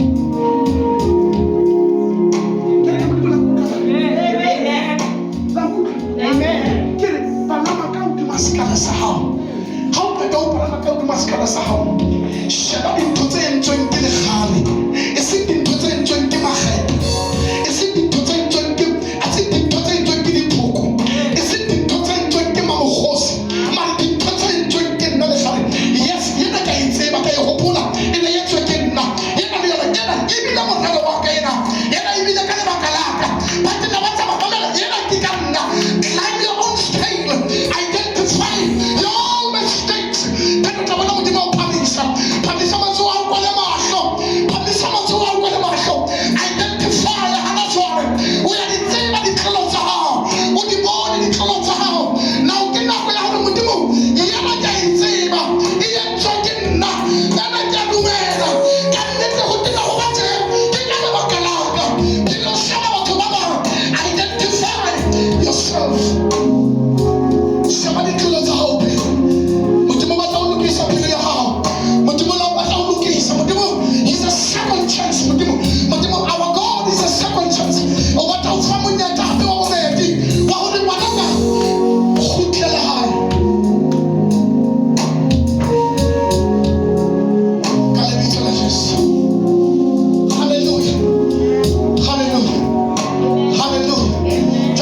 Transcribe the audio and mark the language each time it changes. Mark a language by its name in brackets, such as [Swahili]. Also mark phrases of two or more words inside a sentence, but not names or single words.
[Southern Sotho] Maskara sa hao ha o qeta ho palama ka hodima maskara sa hao, sheba dintho tse entsweng ke lekgale, e seng dintho tse entsweng ke makgethe, e seng dintho tse entsweng ke diphoko, e seng dintho tse entsweng ke mamokgosi, mara dintho tse entsweng ke nna lekgale. Yes, yena ka e tseba, ka e hopola, e ne etswe ke nna. Yena ebile moralo wa ka yena ebile ka lebaka la ka, but nna ba tsaba mamela, yena ke ka nna. [English] Climb your own scale, identify your own mistakes. [Southern Sotho] Then tla bona modimo o phamisa matsoho a o kwale mahlo, phamisa matsoho a o kwale mahlo. Identify hana jwale o ya di tseba ditlolo tsa hao, o di bone ditlolo tsa hao. Now ke nako ya hore modimo yena ke a e tseba, e entswe ke nna, nna ke a dumela ka nnete ho tena ho bateng ke ka lebaka la ka. Ke lo sheba batho ba bang. [English] Identify yourself. [Southern Sotho] Sheba ditlolo tsa hao pele. Modimo batla ho lokisa pelo ya hao. Modimo batla ho lokisa. [English] Modimo is a second chance. Modimo our God is a second chance. [Southern Sotho] O batla ho fa monyetla hape wa bobedi wa hore ngwanaka o kgutlele hae. Ka lebitso la Jesu. Hallelujah. Hallelujah. Hallelujah.